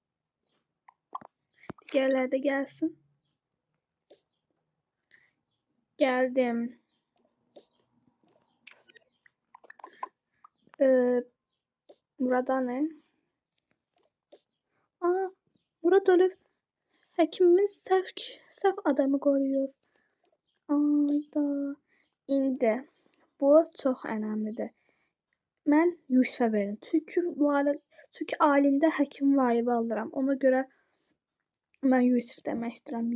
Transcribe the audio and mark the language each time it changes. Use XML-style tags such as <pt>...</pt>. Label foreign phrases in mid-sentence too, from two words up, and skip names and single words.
<az>Digərlər də gəlsin.</az> <tr>Geldim. Ee, burada ne?</tr> <az>Aa, Murat ölüb. Həkimimiz səhv adamı qoruyub. Ayda. İndi bu çox önəmlidir. Mən Yusifə verin. Çünki ailində həkim vayibə alıram. Ona görə mən Yusif demək istəyirəm.</az>